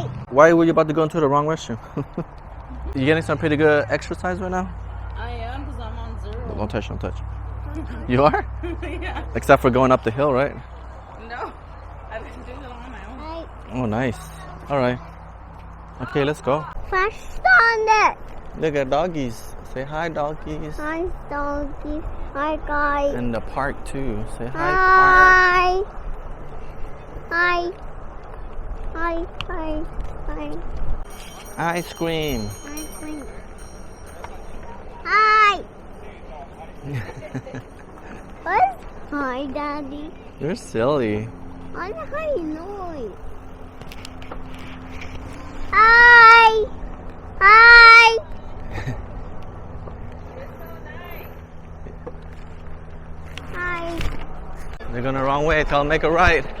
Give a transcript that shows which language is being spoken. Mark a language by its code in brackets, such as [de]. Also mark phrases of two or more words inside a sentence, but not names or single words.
[en] Why were you about to go into the wrong restroom? You getting some pretty good exercise right now? I am because I'm on 0. Don't touch, don't touch. You are? Yeah. Except for going up the hill, right? No. I've been doing it on my own. Hey. Oh, nice. All right. Okay, let's go. Fast on it. Look at doggies. Say hi, doggies. Hi, doggy. Hi, guys. In the park, too. Say hi, park. Hi. Hi. Hi. Hi. Ice cream. Hi. Hi. What's hi, Daddy? You're silly. What the hi noise? Hi. Hi. Hi. They're going the wrong way. Tell them make a right.